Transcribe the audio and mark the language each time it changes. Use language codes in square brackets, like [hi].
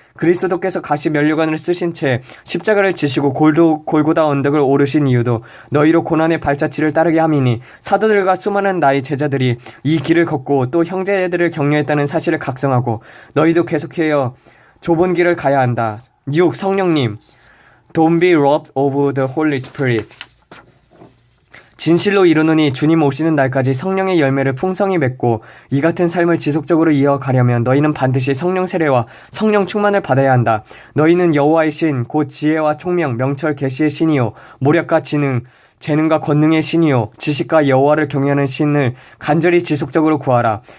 [ko] 그리스도께서 가시 면류관을 쓰신 채 십자가를 지시고 골고다 언덕을 오르신 이유도 너희로 고난의 발자취를 따르게 함이니, 사도들과 수많은 나의 제자들이 이 길을 걷고 또 형제들을 격려했다는 사실을 각성하고 너희도 계속해서 좁은 길을 가야 한다. 6. 성령님. [en] Don't be robbed of the Holy Spirit. [ko] 진실로 이르노니 주님 오시는 날까지 성령의 열매를 풍성히 맺고 이 같은 삶을 지속적으로 이어가려면 너희는 반드시 성령 세례와 성령 충만을 받아야 한다. 너희는 여호와의 신, 곧 지혜와 총명, 명철, 계시의 신이요 모략과 재능과 권능의 신이요 지식과 여호와를 경외하는 신을 간절히 지속적으로 구하라.